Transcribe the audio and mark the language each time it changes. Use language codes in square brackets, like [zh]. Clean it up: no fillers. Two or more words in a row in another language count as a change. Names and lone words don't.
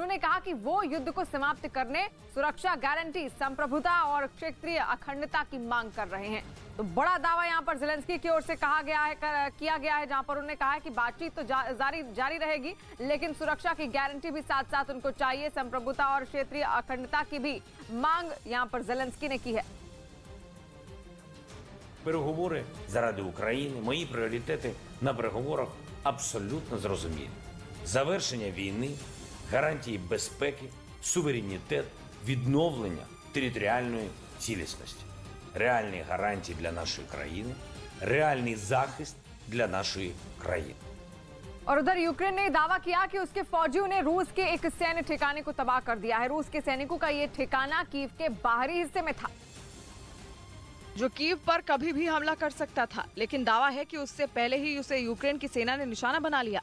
[hi] उन्होंने कहा कि वो युद्ध को समाप्त करने, सुरक्षा गारंटी, संप्रभुता और क्षेत्रीय अखंडता की मांग कर रहे हैं। तो बड़ा दावा यहां पर ज़ेलेंस्की की ओर से किया गया है, जहां पर उन्होंने कहा है कि बातचीत तो जारी रहेगी, लेकिन सुरक्षा की गारंटी भी साथ साथ उनको चाहिए। संप्रभुता और क्षेत्रीय अखंडता की भी मांग यहां पर ज़ेलेंस्की ने की है। [uk] Переговори заради України, мої пріоритети на переговорах абсолютно зрозумілі. Завершення війни, гарантії безпеки, суверенітет, відновлення територіальної цілісності. Реальні гарантії для нашої країни, реальний захист для нашої країни. [hi] और उधर यूक्रेन ने दावा किया कि उसके फौजियों ने रूस के एक सैन्य ठिकाने को तबाह कर दिया है। रूस के सैनिकों का ये ठिकाना कीव के बाहरी हिस्से में था, जो कीव पर कभी भी हमला कर सकता था, लेकिन दावा है कि उससे पहले ही उसे यूक्रेन की सेना ने निशाना बना लिया।